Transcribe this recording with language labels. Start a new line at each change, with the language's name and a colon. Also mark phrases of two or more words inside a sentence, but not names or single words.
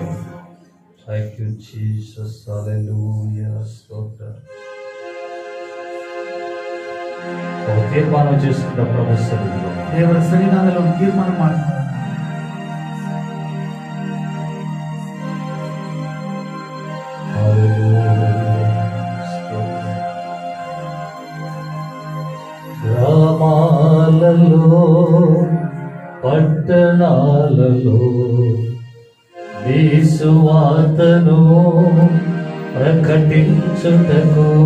English: thank you
Telugu: జీసస్, హల్లెలూయా, స్తోత్రం. ఒక తీర్మానం చేసుకున్న ప్రభు సన్నిధిలో
Kannada: ದೇವರ ಸನ್ನಿಧಾನದಲ್ಲಿ ಒಂದು ತೀರ್ಮಾನ ಮಾಡ್ತಾರೆ.
Telugu: గ్రామాలలో పట్టణాలలో నీ సువార్తను ప్రకటించుటకు,